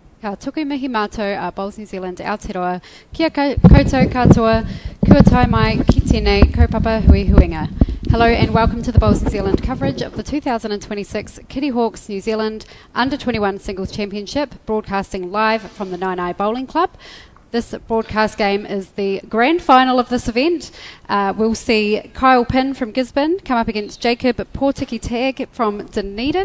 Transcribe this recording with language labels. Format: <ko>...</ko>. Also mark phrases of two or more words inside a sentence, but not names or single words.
<mi>ka tuku mihi mātou Bowls New Zealand Aotearoa, kia koutou katoa, kua tai mai ki tēnei kaupapa hui huinga.</mi> <en>Hello and welcome to the Bowls New Zealand coverage of the 2026 Kittyhawks New Zealand Under-21 Singles Championship, broadcasting live from the Nainai Bowling Club. This broadcast game is the grand final of this event. We'll see Kyle Pinn from Gisborne come up against Jacob Portiki-Tag from Dunedin.</en>